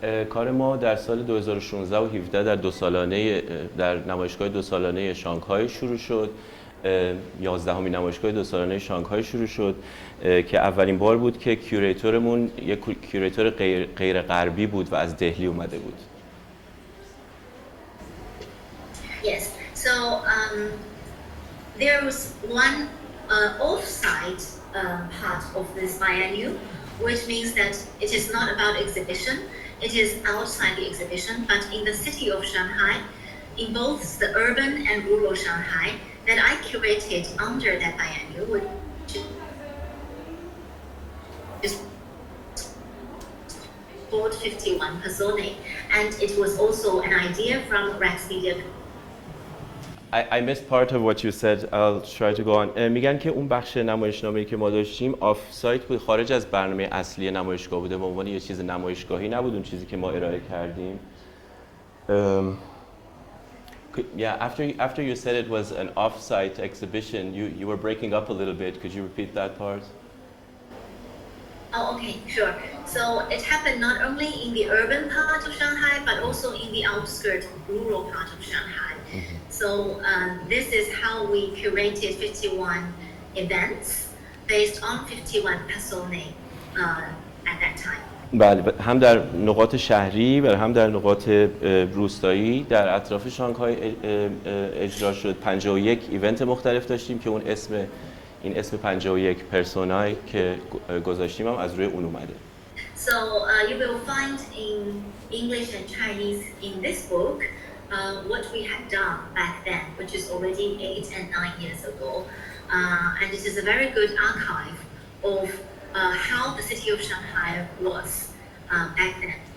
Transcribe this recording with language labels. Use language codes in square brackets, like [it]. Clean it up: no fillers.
[fa] کار ما در سال 2016 و 17 در نمایشگاه 2 سالانه شانگهای شروع شد. 11مین نمایشگاه 2 سالانه شانگهای شروع شد که اولین بار بود که کیوریتورمون یک کیوریتور غیر غربی بود و از دهلی اومده بود. [en] Yes. So there was one off-site part of this biennial, which means that it is not about exhibition. It is outside the exhibition, but in the city of Shanghai, in both the urban and rural Shanghai, that I curated under that biennial, which is called 51 Personae, and it was also an idea from Rex Media. I missed part of what you said. I'll try to go on. [fa] میگن که اون بخش نمایشنامه‌ای که ما داشتیم آف سایت بود، خارج از برنامه اصلی نمایشگاه بوده، به عنوان یه چیز نمایشگاهی نبود اون چیزی که ما ارائه کردیم. [en] Yeah, after you said it was an off-site exhibition, you were breaking up a little bit. Could you repeat that part? Oh, okay, sure. So it happened not only in the urban part of Shanghai, but also in the outskirts, rural part of Shanghai. So this is how we curated 51 events based on 51 personae at that time. [fa] بله، هم در نقاط شهری و هم در نقاط روستایی در اطراف شانگهای اجرا شد. 51 ایونت مختلف داشتیم که این اسم 51 پرسونای که گذاشتیم هم از روی اون اومده. [en] So you will find in English and Chinese in this book what we had done back then, which is already 8 and 9 years ago. And it is a very good archive of how the city of Shanghai was back then.